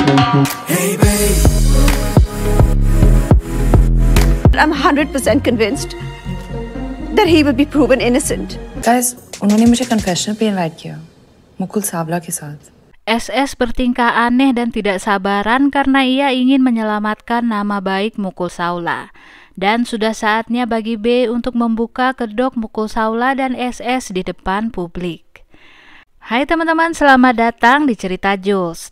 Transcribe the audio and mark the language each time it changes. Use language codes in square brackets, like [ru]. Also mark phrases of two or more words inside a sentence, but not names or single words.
[en] I'm 100% convinced that he will be proven innocent. Guys, [hi] उन्होंने मुझे confessional पे invite किया, मुकुल सावला के साथ. [id] SS bertingkah aneh dan tidak sabaran karena ia ingin menyelamatkan nama baik Mukul Saula. Dan sudah saatnya bagi B untuk membuka kedok Mukul Saula dan SS di depan publik. Hai teman-teman, selamat datang di Cerita Jules.